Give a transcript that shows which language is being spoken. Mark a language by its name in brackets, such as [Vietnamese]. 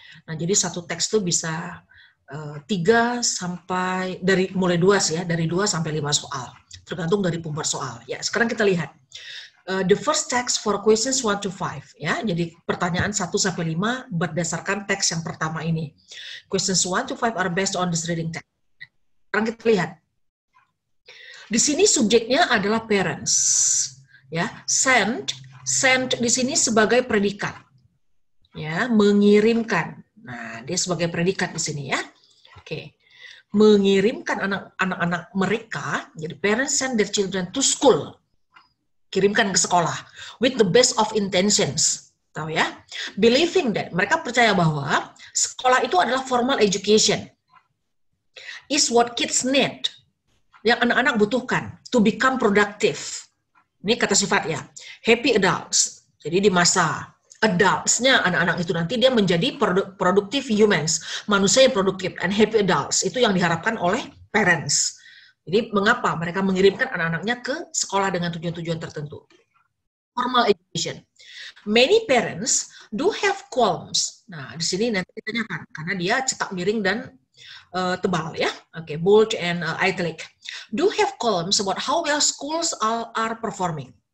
[Indonesian] Nah, jadi satu teks itu bisa 3 sampai mulai 2 ya, dari 2 sampai 5 soal, tergantung dari pembuat soal. Ya, sekarang kita lihat. [English] The first text for questions 1 to 5 [Indonesian] ya. Jadi pertanyaan 1 sampai 5 berdasarkan teks yang pertama ini. [English] Questions 1 to 5 are based on this reading text. [Indonesian] Sekarang kita lihat. Di sini subjeknya adalah parents. Ya, send di sini sebagai predikat. Ya, mengirimkan. Nah, dia sebagai predikat di sini ya. Oke. Mengirimkan anak-anak mereka, jadi [English] parents send their children to school. [Indonesian] Kirimkan ke sekolah [English] with the best of intentions, [Indonesian] tahu ya? [English] Believing that, [Indonesian] mereka percaya bahwa sekolah itu adalah [English] formal education, is what kids need, [Indonesian] yang anak-anak butuhkan [English] to become productive. [Indonesian] Ini kata sifat ya, [English] happy adults. [Indonesian] Jadi di masa adults-nya anak-anak itu nanti dia menjadi [English] productive humans, [Indonesian] manusia yang produktif, [English] and happy adults [Indonesian] itu yang diharapkan oleh parents. Jadi mengapa mereka mengirimkan anak-anaknya ke sekolah dengan tujuan-tujuan tertentu? [English] Formal education. Many parents do have columns. [Indonesian] Nah, di sini nanti ditanyakan karena dia cetak miring dan tebal ya. Oke, [English] bold and italic. Do have columns about how well schools are performing.